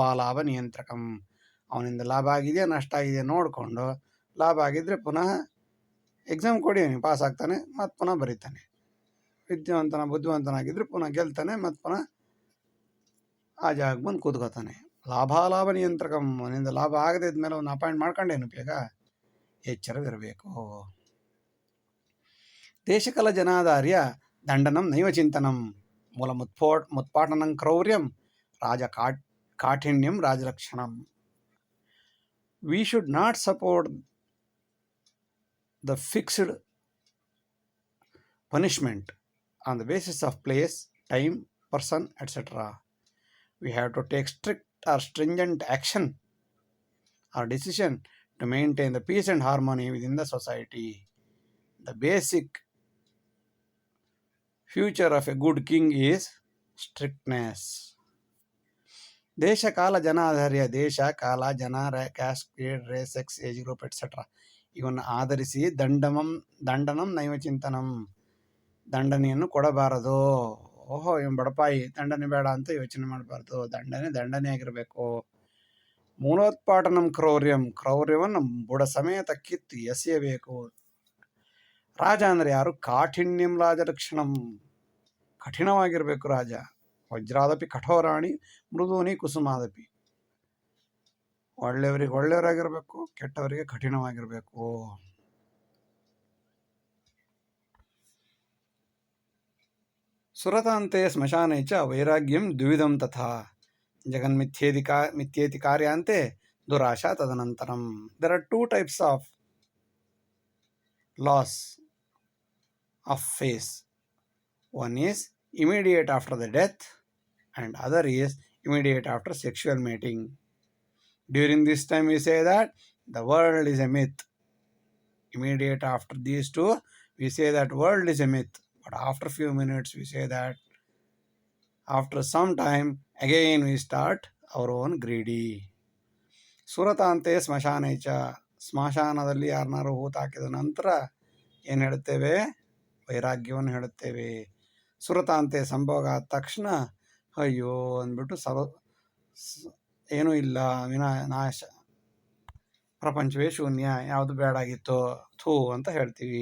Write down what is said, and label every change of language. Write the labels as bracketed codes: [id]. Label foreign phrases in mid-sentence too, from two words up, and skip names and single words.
[sa] ಲಾಭಾಲಾಭ ನಿಯಂತ್ರಕಂ, [kn] ಅವನಿಂದ ಲಾಭ ಆಗಿದೆಯಾ ನಷ್ಟ ಆಗಿದೆಯಾ ನೋಡಿಕೊಂಡು, ಲಾಭ ಆಗಿದ್ದರೆ ಪುನಃ ಎಕ್ಸಾಮ್ ಕೊಡಿ, ಅವನಿಗೆ ಪಾಸ್ ಆಗ್ತಾನೆ, ಮತ್ತು ಪುನಃ ಬರೀತಾನೆ. ಬುದ್ಧಿವಂತನಾಗಿದ್ದರೆ ಪುನಃ ಗೆಲ್ತಾನೆ, ಮತ್ತು ಪುನಃ ಆ ಜಾಗಕ್ಕೆ ಬಂದು ಕೂತ್ಕೋತಾನೆ. [sa] ಲಾಭಾಲಾಭ ನಿಯಂತ್ರಕಂ, [kn] ಅವನಿಂದ ಲಾಭ ಆಗದೆ ಇದ್ಮೇಲೆ ಅವನು ಅಪಾಯಿಂಟ್ ಮಾಡ್ಕೊಂಡೇನು ಉಪಯೋಗ? ಎಚ್ಚರವಿರಬೇಕು. [sa] ದೇಶಕಲ ಜನಾಧಾರ್ಯ ದಂಡನಂ ನೈವ ಚಿಂತನಂ ಮೂಲ ಮುತ್ಪಾಟನಂ ಕ್ರೌರ್ಯಂ ರಾಜ ಕಾಠಿಣ್ಯಂ ರಾಜಲಕ್ಷಣಂ. [en] we should not support the fixed punishment on the basis of place, time, person, etc. We have to take strict or stringent action or decision to maintain the peace and harmony within the society. The basic future of a good king is strictness. [sa] ದೇಶ ಕಾಲ ಜನ ಆಧಾರ್ಯ, ದೇಶ ಕಾಲ ಜನ [en] caste grade race sex age group etcetera [sa] ಇವನ್ನು ಆಧರಿಸಿ ದಂಡನಂ ನೈವ ಚಿಂತನಂ, [kn] ದಂಡನೆಯನ್ನು ಕೊಡಬಾರದು. ಓಹೋ ಇವನು ಬಡಪಾಯಿ, ದಂಡನೆ ಬೇಡ ಅಂತ ಯೋಚನೆ ಮಾಡಬಾರ್ದು. ದಂಡನೆ ಆಗಿರಬೇಕು. ಮೂಲೋತ್ಪಾಟನಂ ಕ್ರೌರ್ಯವನ್ನು ಬುಡ ಸಮೇತ ಕಿತ್ತು ಎಸೆಯಬೇಕು. ರಾಜ ಅಂದರೆ ಯಾರು? [sa] ಕಾಠಿಣ್ಯಂ ರಾಜಲಕ್ಷಣಂ, [kn] ಕಠಿಣವಾಗಿರಬೇಕು ರಾಜ. [sa] ವಜ್ರಾದಪಿ ಕಠೋರಾಣಿ ಮೃದೂನಿ ಕುಸುಮಾದಪಿ. [kn] ಒಳ್ಳೆಯವರಿಗೆ ಒಳ್ಳೆಯವರಾಗಿರಬೇಕು, ಕೆಟ್ಟವರಿಗೆ ಕಠಿಣವಾಗಿರಬೇಕು. [sa] ಸುರತಾಂತೆ ಸ್ಮಶಾನೆ ಚ ವೈರಾಗ್ಯಂ ದ್ವಿವಿಧಂ ತಥಾ ಜಗನ್ಮಿಥ್ಯೇತಿ ಕಾರ್ಯಾಂತೆ ದುರಾಶಾ ತದನಂತರಂ. [en] There are two types of loss of face. One is immediate after the death and other is immediate after sexual mating. During this time we say that the world is a myth. Immediate after these two we say that world is a myth. But after few minutes we say that after some time again we start our own greedy. [sa] ಸುರತಾಂತೆ ಸ್ಮಶಾನೇಚ, [kn] ಸ್ಮಶಾನದಲ್ಲಿ ಯಾರನ್ನಾರು ಹೂತು ಹಾಕಿದ ನಂತರ ಏನು ಹೇಳುತ್ತೇವೆ? ವೈರಾಗ್ಯವನ್ನು ಹೇಳುತ್ತೇವೆ. ಸುರತಾಂತೆ ಸಂಭೋಗ ಆದ ತಕ್ಷಣ ಅಯ್ಯೋ ಅಂದ್ಬಿಟ್ಟು ಏನೂ ಇಲ್ಲ, ನಾಶ, ಪ್ರಪಂಚವೇ ಶೂನ್ಯ, ಯಾವುದು ಬೇಡಾಗಿತ್ತೋ ಥೂ ಅಂತ ಹೇಳ್ತೀವಿ.